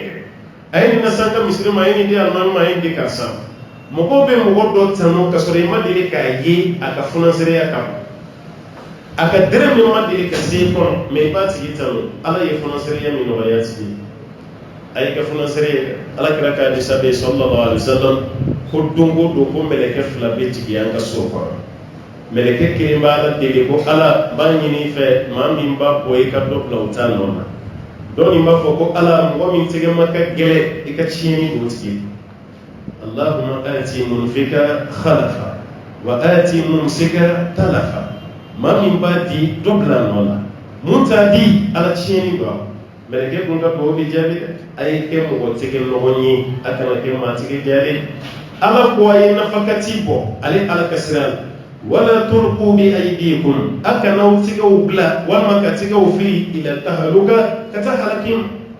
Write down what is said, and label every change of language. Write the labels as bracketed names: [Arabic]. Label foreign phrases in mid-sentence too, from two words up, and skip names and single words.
[Bambara] kɛ a ye nin na san ka misiri ma a ye nin di alimami ma a ye nin di karisa mɔgɔw bɛ mɔgɔ dɔ tanu ka sɔrɔ i ma deli k'a ye a ka funansereya kama a ka dɛrɛ min ma deli ka se i kɔnɔ mɛ i b'a tigi tanu ala ye funansereya min nɔgɔya tigi a y'i ka funansereya ala kɛra k'a di sabe [Arabic] صلى الله عليه وسلم [Bambara] ko don o don ko mɛlɛkɛ fila bɛ jigin an ka so kɔnɔ mɛlɛkɛ kelen b'a la deli ko ala b'a ɲini i fɛ maa min b'a bɔ i ka dɔ bila u t'a nɔ na dɔw nin b'a fɔ ko ala mɔgɔ min tɛgɛ ma ka gɛlɛ i ka tiɲɛni don tigi [Arabic] اللهم أعط منفقا خلفا وأعط ممسكا تلفا [Bambara] maa min b'a di dɔ bila nɔ la mun t'a di ala tiɲɛni don mɛlɛkɛ kun ka dugawu bɛ jaabi dɛ a ye kɛ mɔgɔ tɛgɛ nɔgɔn ye a kana kɛ maa tɛgɛ jaabi ala ko a ye nafakati bɔ ale ala ka sira la [Arabic] ولا تلقوا بأيديكم [Bambara] akana tigɛw bila walima ka tigɛw fili [Arabic] إلى التهلكة [Bambara] ka taa halaki ma